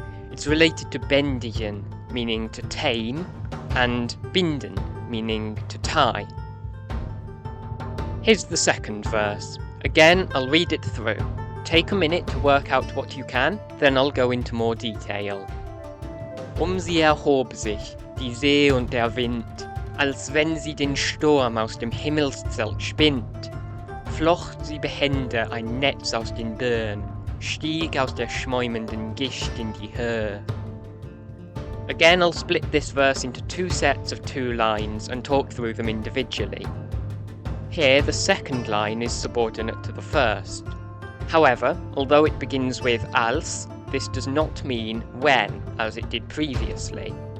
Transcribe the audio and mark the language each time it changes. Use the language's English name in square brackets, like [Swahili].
[English] It's related to bändigen, meaning to tame, and binden, meaning to tie. Here's the second verse. Again, I'll read it through. Take a minute to work out what you can, then I'll go into more detail. [German] Sie erhob sich, die See und der Wind, als wenn sie den Sturm aus dem Himmelszelt spinnt. Flocht sie behende ein Netz aus den Böen, stieg aus der schäumenden Gischt in die Höhe. [English] Again, I'll split this verse into two sets of 2 lines and talk through them individually. Here, the second line is subordinate to the first. However, although it begins with als, this does not mean when, as it did previously.